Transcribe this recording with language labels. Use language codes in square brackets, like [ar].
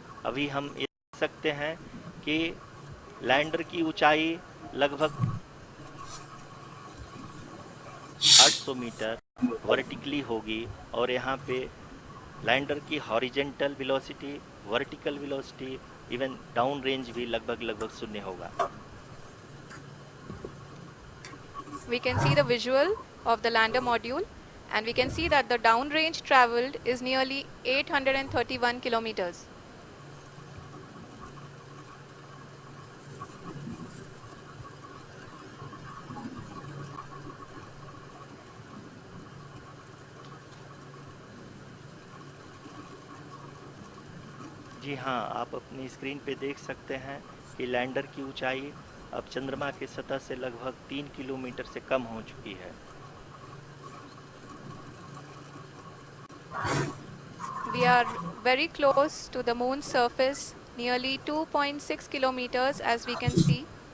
[hi] अभी हम ये देख सकते हैं कि लैंडर की ऊंचाई लगभग 800 मीटर वर्टिकली होगी और यहाँ पे लैंडर की horizontal velocity, vertical velocity, even down range भी लगभग शून्य होगा। [en] We can see the visual of the lander module and we can see that the downrange traveled is nearly 831 kilometers. [hi] जी हाँ, आप अपनी स्क्रीन पे देख सकते हैं कि लैंडर की ऊंचाई अब चंद्रमा की सतह से लगभग 3 किलोमीटर से कम हो चुकी है। [en] We are very close to the moon's surface, nearly 2.6 kilometers as we can see.